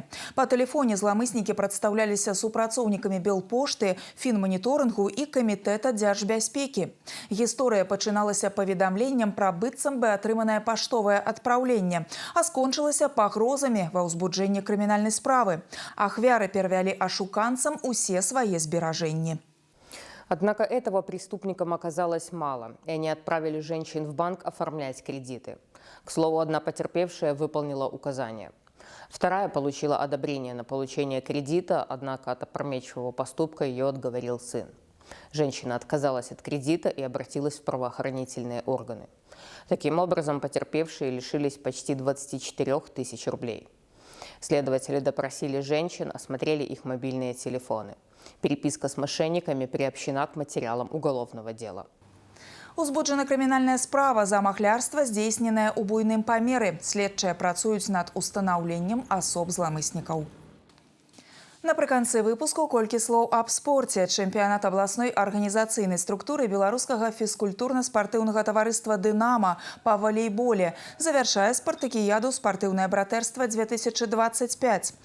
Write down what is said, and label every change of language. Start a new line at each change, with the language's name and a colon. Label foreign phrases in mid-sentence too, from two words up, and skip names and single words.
Belarusian: Па тэлефоне зламыснікі прадстаўляліся супрацоўнікамі Белпошты, Фінманіторынгу і Камітэта дзяржбяспекі. Гісторыя пачыналася паведамленнем пра быццам бы атрыманае паштовае адпраўленне, а скончылася пагрозамі ва ўзбуджэнні крымінальнай справы. Ахвяры перавялі ашуканцам усе свае зберажэнні.
Russian: Однако этого преступникам оказалось мало, и они отправили женщин в банк оформлять кредиты. К слову, одна потерпевшая выполнила указания. Вторая получила одобрение на получение кредита, однако от опрометчивого поступка ее отговорил сын. Женщина отказалась от кредита и обратилась в правоохранительные органы. Таким образом, потерпевшие лишились почти 24 тысяч рублей. Следователи допросили женщин, осмотрели их мобильные телефоны. Переписка с мошенниками приобщена к материалам уголовного дела.
Belarusian: Узбуджана крымінальная справа за махлярства, здзейсненае ў буйным памеры. Следчыя працуюць над устанаўленнем асоб зламыснікаў. Напрыканцы выпуску колькі слоў аб спорце. Чэмпіянат абласной арганізацыйнай структуры беларускага фізкультурна-спартыўнага таварыства «Дынама» па валейболе завяршае спартакіяду «Спартыўнае братэрства-2025».